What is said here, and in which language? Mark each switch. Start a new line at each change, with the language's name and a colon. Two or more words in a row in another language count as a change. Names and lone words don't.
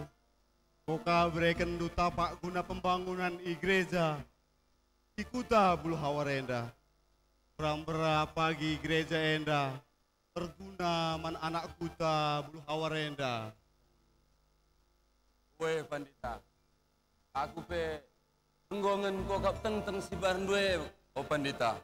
Batak Karo: Boka berikan duta pak guna pembangunan gereja di Kuta Bulu Awar enda. Berambera pagi gereja enda. Terguna man anak Kuta Bulu Awar enda. Weh Pandita, aku pe enggongen kok kap teng si barndue oh Pandita.